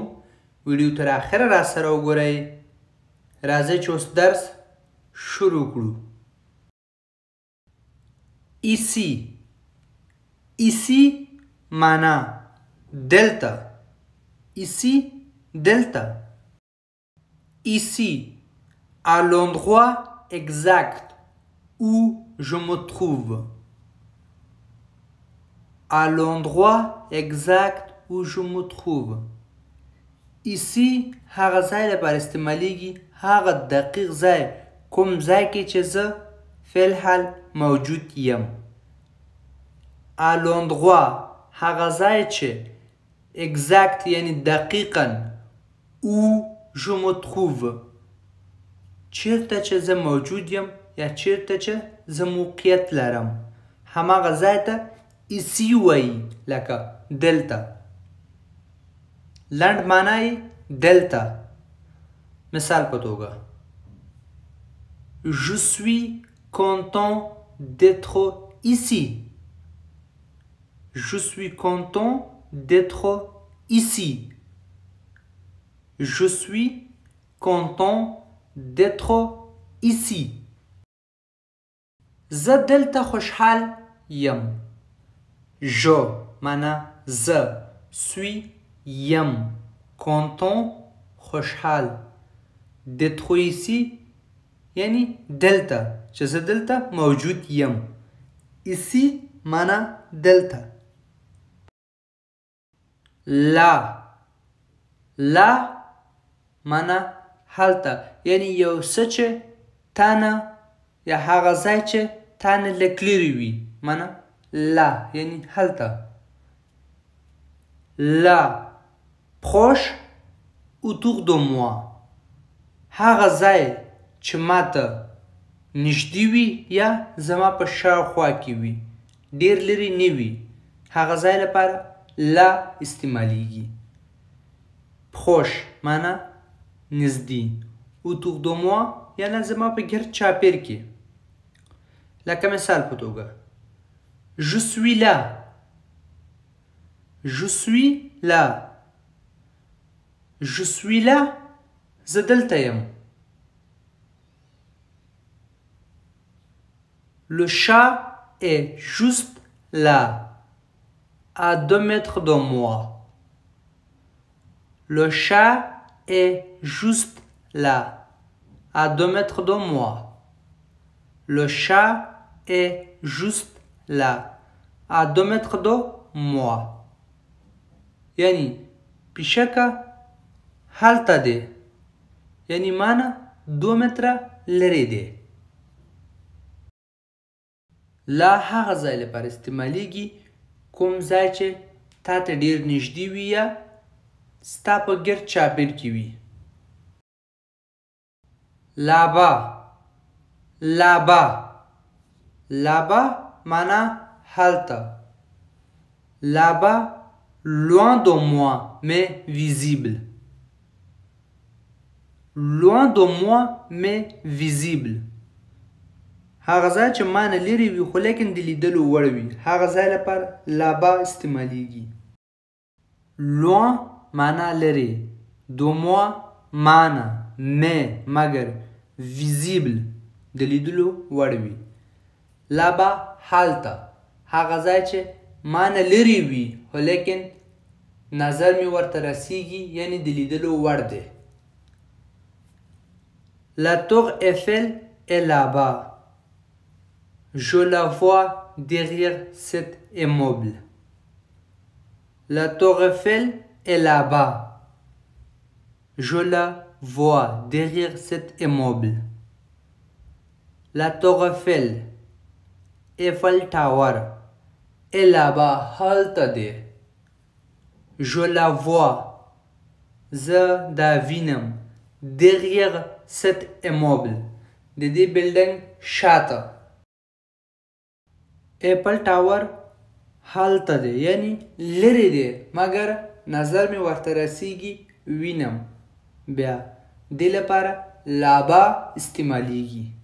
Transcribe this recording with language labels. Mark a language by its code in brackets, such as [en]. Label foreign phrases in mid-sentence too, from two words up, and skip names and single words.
[ps] ویډیو تر اخره را سره وګورئ. راځئ چې اوس درس شروع کړو. ایسی. ایسی معنا دلته. ایسی دلته. [fr] Ici, à l'endroit exact où je me trouve. À l'endroit exact où je me trouve. Ici, [ps] هغه ځای لپاره استعمالیږي، هغه دقیق ځای، کوم ځای کې چې زه فی الحال موجود یم. [fr] À l'endroit [ps] هغه ځای چې exact یعنی دقیقاً [fr] où je me trouve [ps] چیرته چې زه موجود یم یا چیرته چې زه موقعیت لرم، هماغه ځای ته ایسی وایي، لکه دلته. لنډ معنا یې دلته. مثال په توګه [fr] Je suis content d'être ici. Je suis content d'être ici. Je suis content d'être ici. [ps] زه دلته خوشحال یم. Je معنا زه، suis یم، content خوشحال، [fr] d'être ici [ps] یعنی دلته چې زه دلته موجود یم. ici معنا دلته. لا. لا معنا هلته، یعنی یو څه چې تا نه یا هغه ځای چې تا نه لږ لرې وي، معنا لا یعنی هلته. [fr] là proche autour de moi [ps] هغه ځای چې ماته نږدې وي یا زما په شاوخوا کې وي، ډېر لرې نه وي، هغه ځای لپاره لا استعمالیږي. proche معنا نزدې، [fr] autour de moi [ps] یعنی زما په ګرد چاپېر کې. لکه مثال په توګه [fr] Je suis là. Je suis là. Je suis là [ps] زه دلته یم. [fr] Le chat est juste là, à 2 mètres de moi. Le chat est juste là, à 2 mètres de moi. Le chat est juste là, à 2 mètres de moi. [ps] یعنی پیشکه هلته دی، یعنی مانه 2 متره لرې دی. لا هغه ځای لپاره استعمالیږي کوم ځای چې تا ته ډېر نږدې وي یا ستا په ګرد چاپېر کې وي. [fr] لابا. لابا. [ps] لابا معنا هلته. [fr] لابا loin de moi mais visible. Loin de moi mais visible [ps] هغه ځای چې ما نه لرې وي خو لیکن د لیدلو وړ وي، هغه ځای لپاره لابا استعمالیږي. loin معنا لرې، [fr] de moi [ps] معنا mais مګر، visible د لیدلو وړ وي. لابا هلته هغه ځای چې ما نه لرې وي خو لیکن نظر مې ورته رسیږي، یعنی د لیدلو وړ دی. [fr] La tour Eiffel est là-bas. Je la vois derrière cet immeuble. La tour Eiffel est là-bas. Je la vois derrière cet immeuble. La tour Eiffel Eiffel Tower Elle là-bas [ps] هلته دی. [fr] Je la vois. [ps] زه دا وینم. [fr] Derrière cet immeuble. [ps] د دې بلډنګ شاته. ایپل ټاور هلته دی یعنی لرې دی مګر نظر مې ورته رسیږي وینم. بیا دې لپاره لابا استعمالیږي.